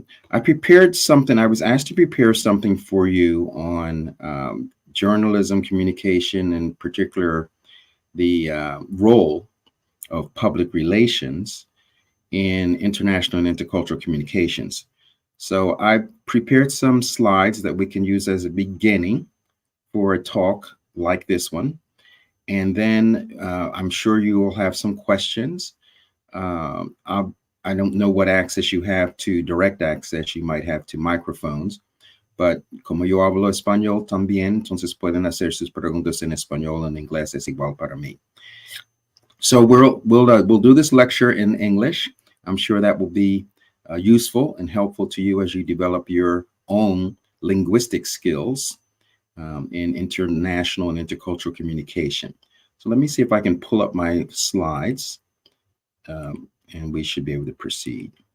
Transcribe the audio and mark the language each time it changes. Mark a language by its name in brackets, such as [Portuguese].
[English] I prepared something. I was asked to prepare something for you on journalism, communication, in particular, the role of public relations in international and intercultural communications. So I prepared some slides that we can use as a beginning for a talk like this one. And then I'm sure you will have some questions. I don't know what access you have to direct access you might have to microphones, but [Spanish] como yo hablo español también, entonces pueden hacer sus preguntas en español, en inglés es igual para mí. [English] So we'll do this lecture in English. I'm sure that will be useful and helpful to you as you develop your own linguistic skills in international and intercultural communication. So let me see if I can pull up my slides. And we should be able to proceed.